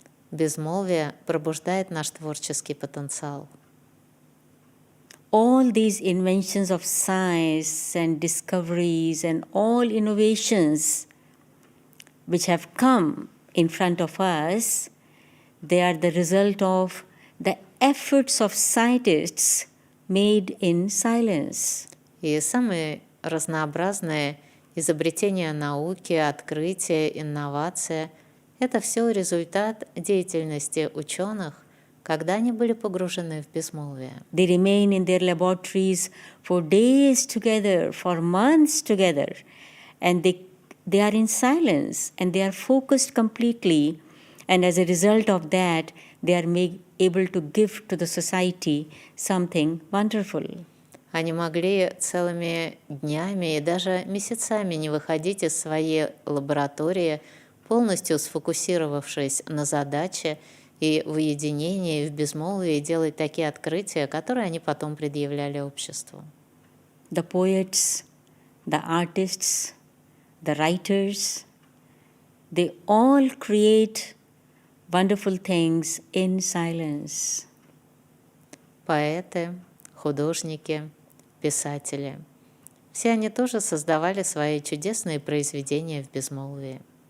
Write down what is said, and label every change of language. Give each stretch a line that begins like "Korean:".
Russian: Безмолвие пробуждает наш творческий потенциал.
English: All these inventions of science and discoveries and all innovations which have come in front of us, they are the result of the efforts of scientists made in silence.
Russian: И самые разнообразные изобретения науки, открытия, инновации – это все результат деятельности ученых, когда они были погружены в безмолвие.
English: They remain in their laboratories for days together, for months together, and they are in silence and they are focused completely, and as a result of that, they are able to give to the society something wonderful.
Russian: Они могли целыми днями и даже месяцами не выходить из своей лаборатории, полностью сфокусировавшись на задаче и в уединении, в безмолвии делать такие открытия, которые они потом предъявляли обществу.
English: The poets, the artists, the writers, they all create wonderful things in silence.
Russian: Поэты, художники, писатели – все они тоже создавали свои чудесные произведения в безмолвии.